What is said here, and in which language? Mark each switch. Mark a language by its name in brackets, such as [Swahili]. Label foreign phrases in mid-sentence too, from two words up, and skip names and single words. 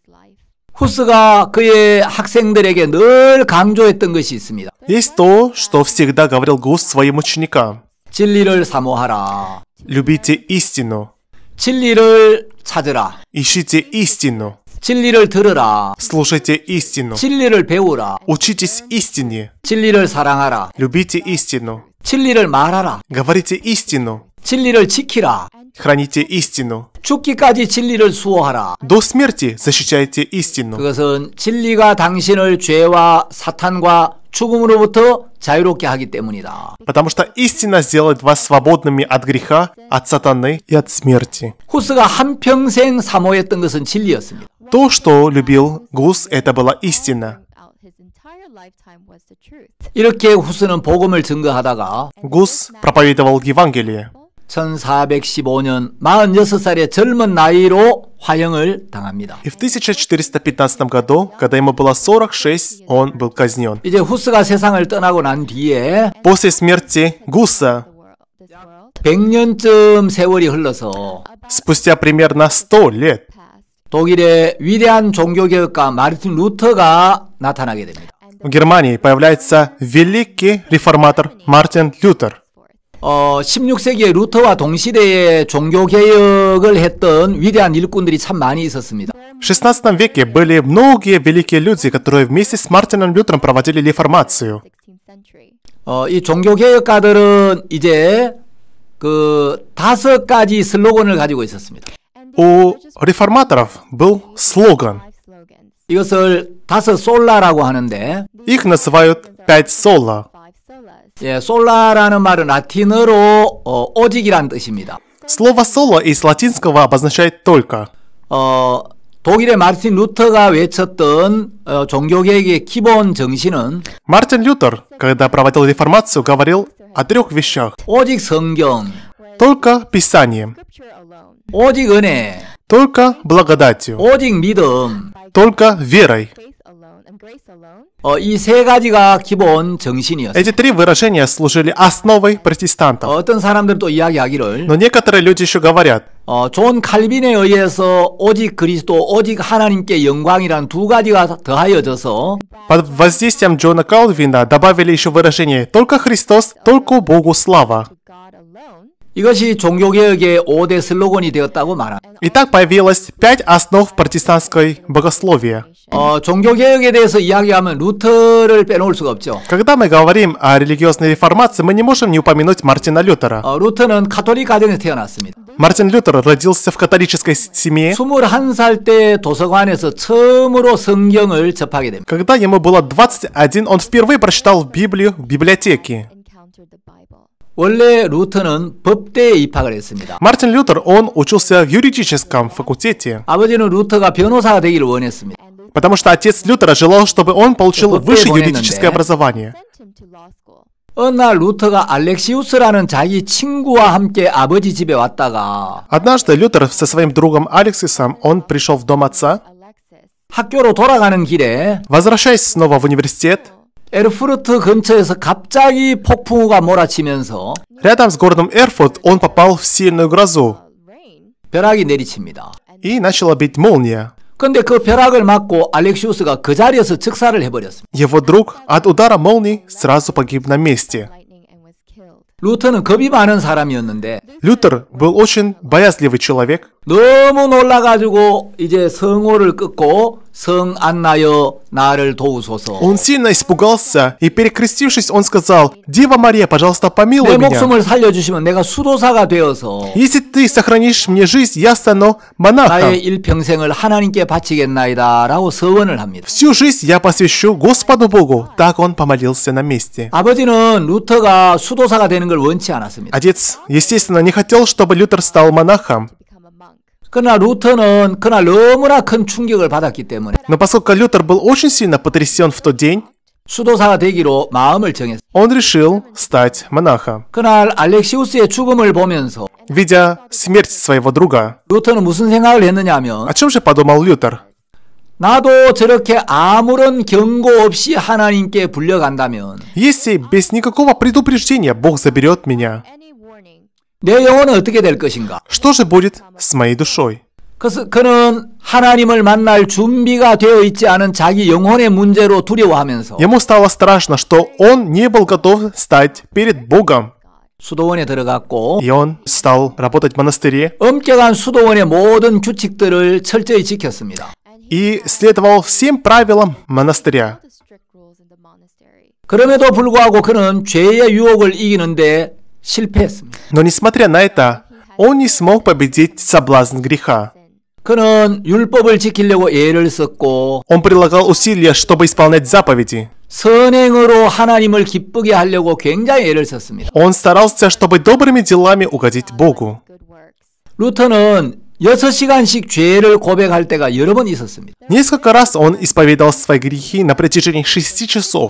[Korean] 후스가 그의 학생들에게 늘 강조했던 것이 있습니다. [Russian] Есть то, что всегда говорил Гус своим ученикам. [Korean] 진리를 사모하라. [Russian] Любите истину, [Korean] 진리를 찾으라. [Russian] ищите истину, [Korean] 진리를 들으라. [Russian] слушайте истину, [Korean] 진리를 배우라. [Russian] учитесь истине, [Korean] 진리를 사랑하라. [Russian] любите истину, [Korean] 진리를 말하라. [Russian] говорите истину, [Korean] 진리를 지키라. [Russian] храните истину. [Korean] 죽기까지 진리를 수호하라. [Russian] До смерти защищайте истину. [Korean] 그것은 진리가 당신을 죄와 사탄과 죽음으로부터 자유롭게 하기 때문이다. [Russian] Потому что истина сделает вас свободными от греха, от сатаны и от смерти. [Korean] 후스가 한평생 사모했던 것은 진리였습니다. [Russian] То, что любил Гус, это была истина. [Korean] 이렇게 후스는 복음을 증거하다가 [Russian] Гус проповедовал Евангелие. [Korean] 1415년 46살의 젊은 나이로 화형을 당합니다. [Russian] И в 1415 году, когда ему было 46, он был казнен. [Korean] 이제 후스가 세상을 떠나고 난 뒤에 [Russian] После смерти Гуса, [Korean] 100년쯤 세월이 흘러서 [Russian] спустя примерно 100 лет, [Korean] 독일의 위대한 종교개혁가 마르틴 루터가 나타나게 됩니다. [Russian] в Германии появляется великий реформатор Мартин Лютер. [Korean] 16세기에 루터와 동시대에 종교개혁을 했던 위대한 일꾼들이 참 많이 있었습니다. [Russian] В XVI веке были многие великие люди, которые вместе с Мартином Лютером проводили реформацию. [Korean] 이 종교개혁가들은 이제 그 5가지 슬로건을 가지고 있었습니다. [Russian] У реформаторов был слоган. [Korean] 이것을 5 솔라라고 하는데, [Russian] Их называют «пять соло». [Korean] 예, 솔라라는 말은 라틴어로 오직이란 뜻입니다. [Russian] Слово «соло» из латинского обозначает «только». [Korean] 독일의 마르틴 루터가 외쳤던 종교개혁의 기본 정신은 [Russian] Мартин Лютер, когда проводил реформацию, говорил о 3 вещах. [Korean] 오직 성경, [Russian] Только Писанием, [Korean] 오직 은혜, [Russian] только благодатью, [Korean] 오직 믿음. [Russian] только верой. [Korean] 이 3가지가 기본 정신이었어요. [Russian] Эти 3 выражения служили основой протестантов. [Korean] 어떤 사람들은 또 이야기하기를 [Russian] Но некоторые люди еще говорят, [Korean] 존 칼빈에 의해서 오직 그리스도, 오직 하나님께 영광이라는 2가지가 더하여져서 [Russian] под воздействием Джона Калвина добавили еще выражение «только Христос, только Богу слава». [Korean] 이것이 종교개혁의 5대 슬로건이 되었다고 말합니다. [Russian] И так появилось 5 основ протестантской богословия. [Korean] 종교개혁에 대해서 이야기하면 루터를 빼놓을 수가 없죠. [Russian] Когда мы говорим о религиозной реформации, мы не можем не упомянуть Мартина Лютера. [Korean] 루터는 가톨릭 가정에서 태어났습니다. [Russian] Мартин Лютер родился в католической семье. [Korean] 21살 때 도서관에서 처음으로 성경을 접하게 됩니다. [Russian] Когда ему было 21, он впервые прочитал Библию в библиотеке. [Korean] 원래 루터는 법대에 입학을 했습니다. [Russian] Мартин Лютер, он учился в юридическом факультете, [Korean] 아버지는 루터가 변호사가 되기를 원했습니다. [Russian] потому что отец Лютера желал, чтобы он получил высшее юридическое образование. [Korean] 어느 날 루터가 알렉시우스라는 자기 친구와 함께 아버지 집에 왔다가 [Russian] Однажды Лютер со своим другом Алексисом, он пришел в дом отца. [Korean] 학교로 돌아가는 길에 [Russian] Возвращаясь снова в университет, [Korean] 에르푸르트 근처에서 갑자기 폭풍우가 몰아치면서 [Russian] рядом с городом Эрфурт он попал в сильную грозу [Korean] 벼락이 내리칩니다. [Russian] и начала бить молния. [Korean] 근데 그 벼락을 맞고 알렉시우스가 그 자리에서 즉사를 해버렸습니다. [Russian] Его друг от удара молнии сразу погиб на месте. [Korean] 루터는 겁이 많은 사람이었는데 [Russian] Лютер был очень боязливый человек. [Korean] 너무 놀라가지고 이제 성호를 끊고 성 안나여 나를 도우소서. [Russian] Он сильно испугался и, перекрестившись, он сказал: «Дева Мария, пожалуйста, [Korean] 내 [Russian] помилуй меня. [Korean] 목숨을 살려주시면 내가 수도사가 되어서 [Russian] Если ты сохранишь мне жизнь, я стану монахом. [Korean] 나의 일평생을 하나님께 바치겠나이다 라고 서원을 합니다. [Russian] Всю жизнь я посвящу Господу Богу». Так он помолился на месте. [Korean] 아버지는 루터가 수도사가 되는 걸 원치 않았습니다. [Russian] Отец, естественно, не хотел, чтобы Лютер стал монахом. [Korean] 그러나 루터는 그날 너무나 큰 충격을 받았기 때문에 [Russian] Но поскольку Лютер был очень сильно потрясен в тот день, [Korean] 수도사가 되기로 마음을 정했습니다. [Russian] он решил стать монахом. [Korean] 그날 알렉시우스의 죽음을 보면서 [Russian] Видя смерть своего друга, [Korean] 루터는 무슨 생각을 했느냐 하면 [Russian] о чем же подумал Лютер? [Korean] 나도 저렇게 아무런 경고 없이 하나님께 불려간다면 [Russian] Если без никакого предупреждения Бог заберет меня, [Korean] 내 영혼은 어떻게 될 것인가? [Russian] что же будет с моей душой? [Korean] 그래서 그는 하나님을 만날 준비가 되어 있지 않은 자기 영혼의 문제로 두려워하면서 [Russian] Ему стало страшно, что он не был готов стать перед Богом. [Korean] 수도원에 들어갔고 [Russian] И он стал работать в монастыре [Korean] 엄격한 수도원의 모든 규칙들을 철저히 지켰습니다. [Russian] и следовал всем правилам монастыря. [Korean] 그럼에도 불구하고 그는 죄의 유혹을 이기는데 실패했습니다. [Russian] Но несмотря на это, он не смог победить соблазн греха. [Korean] 그는 율법을 지키려고 애를 썼고 [Russian] Он прилагал усилия, чтобы исполнять заповеди. [Korean] 선행으로 하나님을 기쁘게 하려고 굉장히 애를 썼습니다. [Russian] Он старался, чтобы добрыми делами угодить Богу. [Korean] 루터는 6시간씩 죄를 고백할 때가 여러 번 있었습니다. [Russian] Несколько раз он исповедовал свои грехи на протяжении 6 часов.